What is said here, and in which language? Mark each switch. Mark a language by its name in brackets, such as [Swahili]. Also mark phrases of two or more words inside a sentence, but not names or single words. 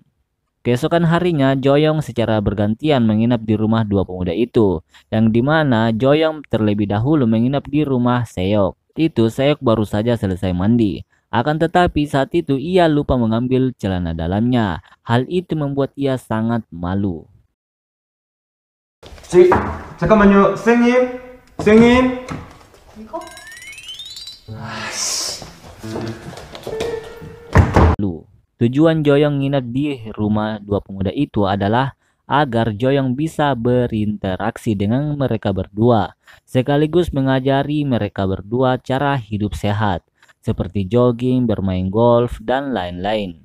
[Indonesian] Keesokan harinya Joyong secara bergantian menginap di rumah dua pemuda itu, yang dimana Joyong terlebih dahulu menginap di rumah Seok. Itu Seok baru saja selesai mandi. Akan tetapi saat itu ia lupa mengambil celana dalamnya. Hal itu membuat ia sangat malu. [Korean] 잠깐만요, 선생님. 이거? [Indonesian] Tujuan Joyong nginap di rumah dua pemuda itu adalah agar Joyoung bisa berinteraksi dengan mereka berdua, sekaligus mengajari mereka berdua cara hidup sehat, seperti jogging, bermain golf, dan lain-lain.